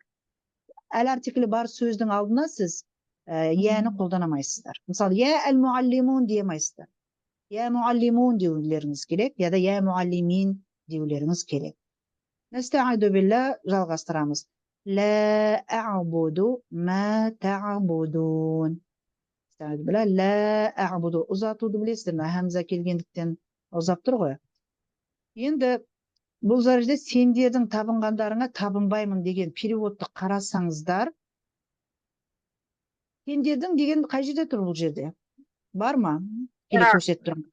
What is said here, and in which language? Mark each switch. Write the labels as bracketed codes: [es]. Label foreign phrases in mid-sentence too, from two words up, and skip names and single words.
[kk] Әл артиклі бар сөздің алдына сіз яны қолданамайсыздар. Мысалы, [ar] يا المعلمون [kk] деймайсыздар. [ar] يا معلمون [kk] деулеріңіз керек, я да [ar] يا معلمين [kk] деулеріңіз керек. [ar] نستعيذ بالله, [kk] жалғастырамыз. [ar] لا أعبد ما تعبدون. نستعيذ بالله، لا أعبد. [kk] Ұзатуды білесіздер ме? Хамза келгендіктен ұзап тұр ғой. Енді бұл жерде сендердің табынғандарыңа табынбаймын деген переводты қарасаңыздар, сендердің деген қай жерде тұр бұл жерде? Бар ма? Келе көрсетіп тұрмын.